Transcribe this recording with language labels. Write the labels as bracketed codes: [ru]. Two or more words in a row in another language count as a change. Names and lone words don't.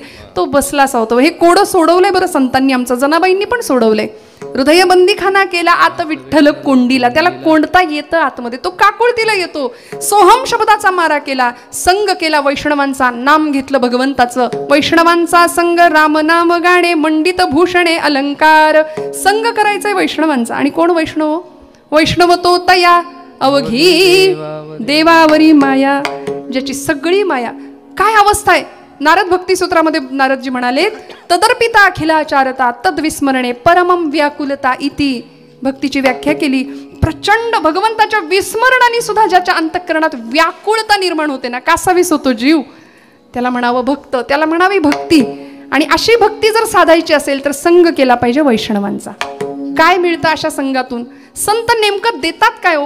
[mr] तो बसलाच होतो. हे कोडं सोडवलंय बरं संतांनी, आमचं जनाबाईंनी पण सोडवलंय. हृदयबंदीखाना केला आत विठ्ठल कोंडीला, त्याला कोंडता येतं आतमध्ये, तो काकुळतीला येतो. सोहम शब्दाचा मारा केला, संग केला वैष्णवांचा, नाम घेतलं भगवंताचं. वैष्णवांचा संग राम नाम गाणे, मंडित भूषणे अलंकार. संग करायचंय वैष्णवांचा. आणि कोण वैष्णव? वैष्णव तो तया अवघी देवावरी माया, ज्याची सगळी माया. काय अवस्था आहे? नारद भक्ती सूत्रामध्ये नारदजी म्हणाले [sa] तदर्पिता अखिलाचारता तद्विस्मरणे परमम व्याकुलता इति. [mr] भक्तीची व्याख्या केली. प्रचंड भगवंताच्या विस्मरणाने सुद्धा ज्याच्या अंतःकरणात व्याकुळता निर्माण होते ना, कासावीस होतो जीव, त्याला म्हणावं भक्त, त्याला म्हणावी भक्ती. आणि अशी भक्ती जर साधायची असेल तर संग केला पाहिजे वैष्णवांचा. काय मिळतं अशा संघातून? संत नेमकं देतात काय हो?